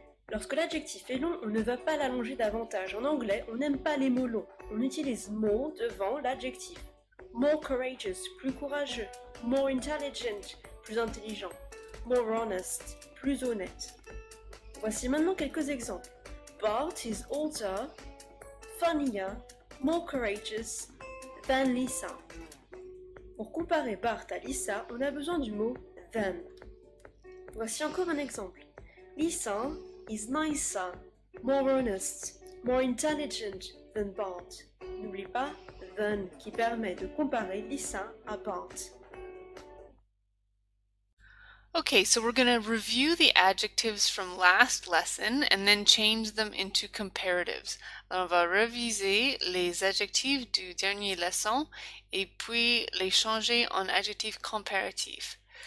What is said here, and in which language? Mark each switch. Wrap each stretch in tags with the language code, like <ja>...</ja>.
<fr>Lorsque l'adjectif est long, on ne va pas l'allonger davantage. En anglais, on n'aime pas les mots longs. On utilise more devant l'adjectif.</fr> <en>More courageous,</en> <fr>plus courageux.</fr> <en>More intelligent,</en> <fr>plus intelligent.</fr> <en>More honest,</en> <fr>plus honnête. Voici maintenant quelques exemples.</fr> <en>Bart is older, funnier, more courageous than Lisa.</en> <fr>Pour comparer Bart à Lisa, on a besoin du mot than. Voici encore un exemple.</fr> <en>Lisa is nicer, more honest, more intelligent than Bart.</en> <fr>N'oublie pas than qui permet de comparer Lisa à Bart.</fr> <en>Okay, so we're going to review the adjectives from last lesson and then change them into comparatives.</en> <fr>Alors, on va réviser les adjectifs du dernier leçon et puis les changer en adjectifs comparatifs.</fr>